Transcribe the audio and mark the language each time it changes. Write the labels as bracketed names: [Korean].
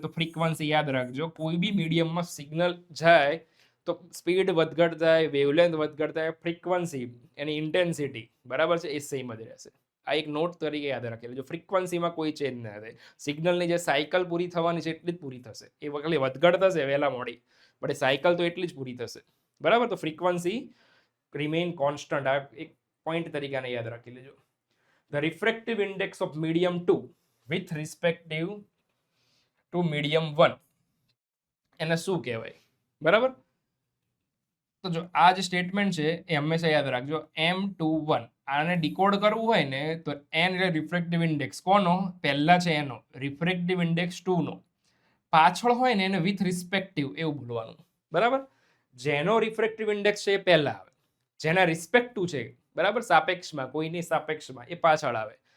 [Gujarati] તો ફ્રીક્વન્સી યાદ રાખજો. કોઈ બી મીડિયમમાં સિગ્નલ જાય તો સ્પીડ વધઘટ થાય, વેવલેન્થ વધઘટ થાય, ફ્રીક્વન્સી એની ઇન્ટેન્સિટી, બરાબર છે, એ સેમ જ રહેશે. આ એક નોટ તરીકે યાદ રાખી લેજો. ફ્રીક્વન્સીમાં કોઈ ચેન્જ ના થાય, સિગ્નલની જે સાયકલ પૂરી થવાની છે એટલી જ પૂરી થશે. એ વખતે વધઘટ થશે વહેલા મોડી, બટ એ સાયકલ તો એટલી જ પૂરી થશે, બરાબર. તો ફ્રીક્વન્સી રિમેઇન કોન્સ્ટન્ટ, આ એક પોઈન્ટ તરીકે યાદ રાખી લેજો. [English] The refractive index of medium 2 with respective to medium 1 [Gujarati] એને શું કહેવાય, બરાબર. તો જો આ જે સ્ટેટમેન્ટ છે એ હંમેશા યાદ રાખજો, M21. આને ડીકોડ કરવું હોય ને તો n એટલે રિફ્રેક્ટિવ ઇન્ડેક્સ કોનો? પહેલા છે એનો, રિફ્રેક્ટિવ ઇન્ડેક્સ 2 નો. પાછળ હોય ને એને વિથ રિસ્પેક્ટિવ એવું બોલવાનું, બરાબર. જેનો રિફ્રેક્ટિવ ઇન્ડેક્સ છે એ પહેલા આવે, જેના રિસ્પેક્ટિવ છે, બરાબર, સાપેક્ષમાં, કોઈની સાપેક્ષમાં, એ પાછળ આવે.